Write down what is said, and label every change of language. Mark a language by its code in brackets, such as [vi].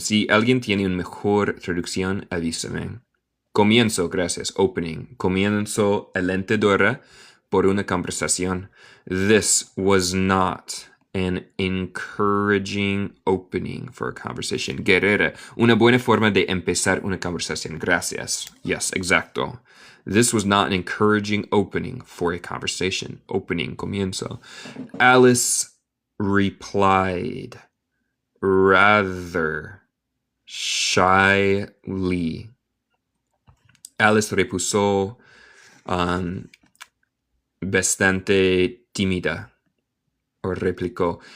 [es] Si alguien tiene una mejor traducción, avísame. Comienzo, gracias, opening. Comienzo alentadora por una conversación. [en] This was not an encouraging opening for a conversation. [es] Guerrera, una buena forma de empezar una conversación. Gracias. Yes, exacto. [en] This was not an encouraging opening for a conversation. Opening, comienzo. Alice replied, rather shyly. [es] Alice repuso bastante tímida, o replicó.